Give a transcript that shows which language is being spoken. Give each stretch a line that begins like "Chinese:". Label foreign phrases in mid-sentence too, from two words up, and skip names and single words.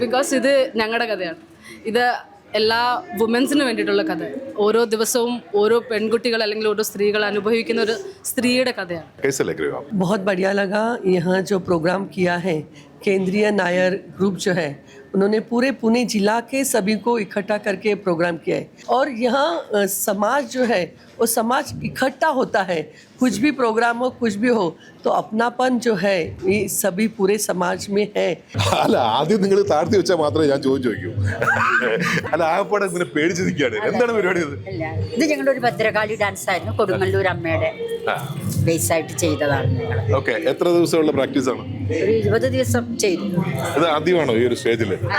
Malayalam: ബിക്കോസ് ഇത് ഞങ്ങളുടെ കഥയാണ്. ഇത് എല്ലാ വുമൻസിന് വേണ്ടിയിട്ടുള്ള കഥ. ഓരോ ദിവസവും ഓരോ പെൺകുട്ടികൾ അല്ലെങ്കിൽ ഓരോ സ്ത്രീകൾ അനുഭവിക്കുന്ന ഒരു സ്ത്രീയുടെ കഥയാണ്.
Hindi: बहुत बढ़िया लगा यहाँ जो प्रोग्राम किया है केंद्रीय नायर ग्रुप जो है उन्होंने पूरे पुणे जिला के सभी को इकट्ठा करके प्रोग्राम किया है. और यहाँ समाज जो है वो समाज इकट्ठा होता है. कुछ भी प्रोग्राम हो कुछ भी हो तो अपनापन जो है ये सभी पूरे समाज में है.
Malayalam: അല്ല, ആദ്യം നിങ്ങൾ താഴ്ത്തി വെച്ചാൽ മാത്രമേ ഞാൻ ചോദിക്കൂ. അല്ല, ആകപ്പാടെ ഇങ്ങനെ പേടിച്ച് നിൽക്കുകയാണ്. എന്താണ് പരിപാടി? ഇത് ഞങ്ങളുടെ ഒരു ഭദ്രകാളി ഡാൻസ് ആയിരുന്നു. കൊടുങ്ങല്ലൂർ അമ്മയുടെ ബേസ് ആയിട്ട് ചെയ്തതാണ് ഞങ്ങൾ. ഓക്കെ, എത്ര ദിവസമുള്ള പ്രാക്ടീസ് ആണ്? ഒരു 20 ദിവസം ചെയ്തു. ഇത് ആദ്യമാണോ ഈ ഒരു സ്റ്റേജിൽ?